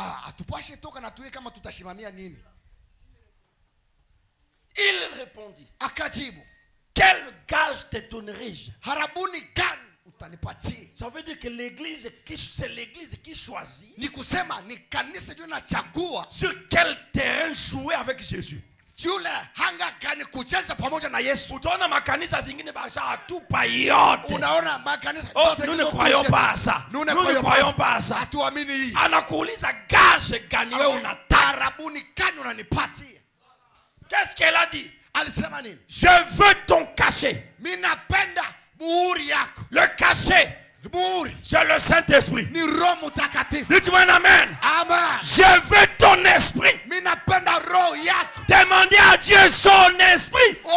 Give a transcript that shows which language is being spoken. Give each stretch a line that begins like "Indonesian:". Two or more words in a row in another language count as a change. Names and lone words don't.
French: Il répondit. Quel gage te donnerai-je? Ça veut dire que l'église, c'est l'église qui choisit sur quel terrain jouer avec Jésus.
Swahili: Utaona makanisa zingine basha atupa yote.
French: Nous ne croyons pas à ça. Nous ne croyons pas à ça.
Swahili: Anakuuliza gage gani wewe unataka?
French: Qu'est-ce qu'elle a dit? Je veux ton cachet. Le cachet, c'est le Saint-Esprit. Dites-moi un amen. Je veux ton esprit. Demandez à Dieu son esprit.